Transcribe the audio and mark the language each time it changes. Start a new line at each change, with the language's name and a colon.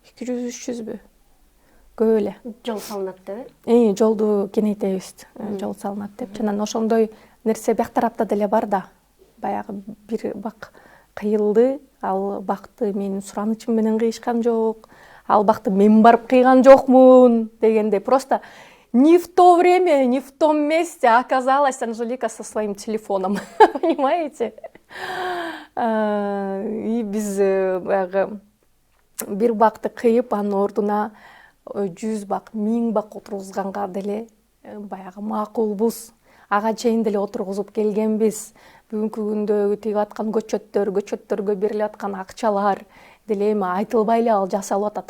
Kyrgyz: 200-300бү? Көп эле. Жол салынат деп. Жолду кеңейтебиз, жол салынат деп. Жана ошондой нерсе бияк тарапта деле бар да. Баягы бир бак кыйылды, ал бакты менин суранычым менен кыйышкан жок. Ал бакты мен барып кыйган жокмун дегенде
Russian: просто не в то время, не в том месте оказалась Анжелика со своим телефоном. Понимаете?
Kyrgyz: И биз баягы бир бакты кыйып, анын ордуна 100 бак, 1000 бак отургузганга деле баягы макулбуз. Ага чейин деле отургузуп келгенбиз. Бүгүнкү күндөгү тигип аткан көчөттөргө берилип аткан акчалар деле эми айтылбай эле ал жасалып атат.